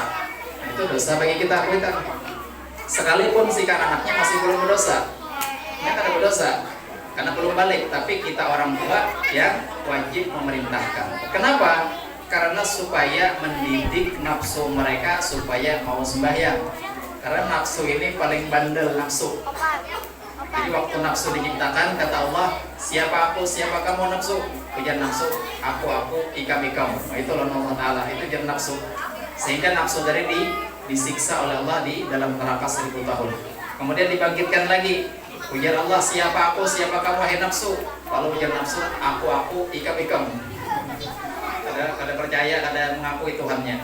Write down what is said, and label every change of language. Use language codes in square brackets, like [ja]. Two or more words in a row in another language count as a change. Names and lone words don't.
[id] Nah, itu dosa bagi kita kuitan. Sekalipun si anaknya masih belum berdosa, dia kada berdosa karena belum balik, tapi kita orang tua yang wajib memerintahkan. Kenapa? Karena supaya mendidik nafsu mereka supaya mau sembahyang. Karena nafsu ini paling bandel nafsu. Jadi waktu nafsu diciptakan, kata Allah, siapa aku, siapa kamu nafsu? [bjn] Ujar nafsu, aku, ikam. [id] Nah, itu Allah Ta'ala, itu jar nafsu. Sehingga nafsu dari disiksa oleh Allah di dalam neraka 1000 tahun. Kemudian dibangkitkan lagi. Ujar Allah, siapa aku, siapa kamu, hai nafsu? [bjn] Lalu ujar nafsu, aku, ikam. Kada percaya, kada mengakui Tuhannya.